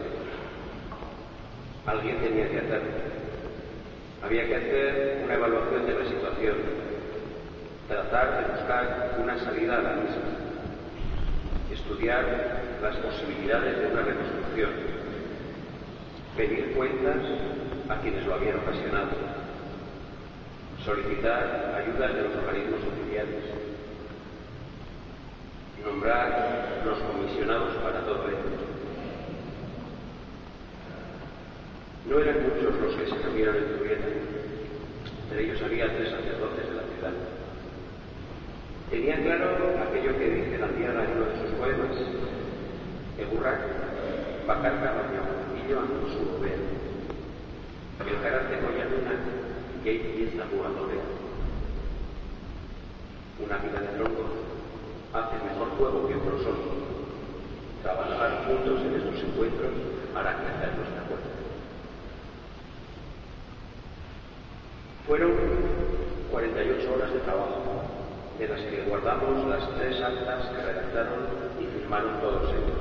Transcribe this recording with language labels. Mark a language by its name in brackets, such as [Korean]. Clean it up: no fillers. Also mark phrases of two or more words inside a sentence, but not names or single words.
[Spanish] Alguien tenía que hacerlo. Había que hacer una evaluación de la situación, tratar de buscar una salida a la misma, estudiar las posibilidades de una reconstrucción, pedir cuentas a quienes lo habían ocasionado, solicitar ayudas de los organismos oficiales, nombrar los comisionados para todo ello. No eran muchos los que se reunieron en Zubieta. Entre ellos había 3 sacerdotes de la ciudad. Tenían claro aquello que dice la Diana en uno de sus poemas: [Basque] Egurrak bakarka baina iloan duzu hobea. Elkaratzeko jarduna gehi ezagu adorea. [Spanish] Una vida de tronco hace mejor fuego que otro sol. Trabajar juntos en estos encuentros hará crecer nuestra fuerza. Fueron 48 horas de trabajo, de las que guardamos las 3 actas que redactaron y firmaron todos ellos.